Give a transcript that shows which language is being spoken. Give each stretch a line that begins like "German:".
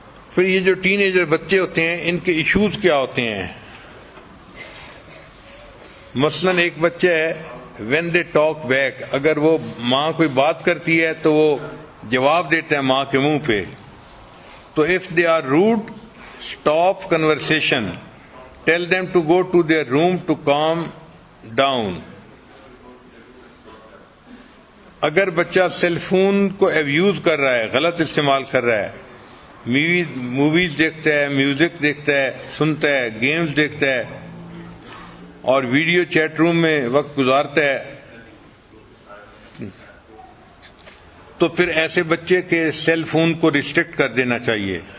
Urdu: پھر یہ جو ٹین ایجر بچے ہوتے ہیں ان کے ایشوز کیا ہوتے ہیں. مثلاً ایک بچہ ہے
English: when they talk back,
Urdu: اگر وہ ماں کوئی بات کرتی ہے تو وہ جواب دیتا ہے ماں کے منہ پہ.
English: تو if they are rude stop conversation, tell them to go to their room to calm down.
Urdu: اگر بچہ سیل فون کو ایبیوز کر رہا ہے, غلط استعمال کر رہا ہے, موویز دیکھتا ہے, میوزک دیکھتا ہے, سنتا ہے, گیمز دیکھتا ہے اور ویڈیو چیٹ روم میں وقت گزارتا ہے, تو پھر ایسے بچے کے سیل فون کو ریسٹرکٹ کر دینا چاہیے.